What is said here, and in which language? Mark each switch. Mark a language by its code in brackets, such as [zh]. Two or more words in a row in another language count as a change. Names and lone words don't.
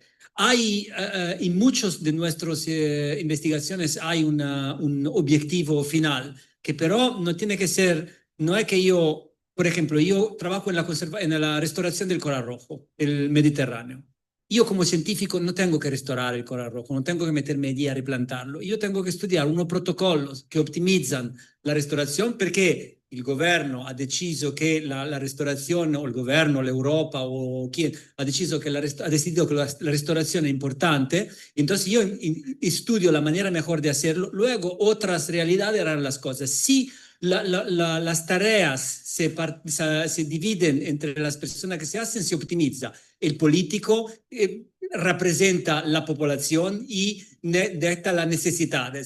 [es] Hay, en muchas de nuestras investigaciones hay un objetivo final, que pero no tiene que ser, no es que yo, por ejemplo, yo trabajo en la restauración del coral rojo, el Mediterráneo. Yo como científico no tengo que restaurar el coral rojo, no tengo que meterme allí a replantarlo. Yo tengo que estudiar unos protocolos que optimizan la restauración [it] perché il governo ha deciso che la restaurazione, o il governo, l'Europa o chi ha deciso che [es] ha decidido que [it] la restaurazione è importante, [es] entonces yo estudio la manera mejor de hacerlo, luego otras realidades harán las cosas. Si las tareas se dividen entre las personas que se hacen, se optimiza. El político representa la población y detecta las necesidades.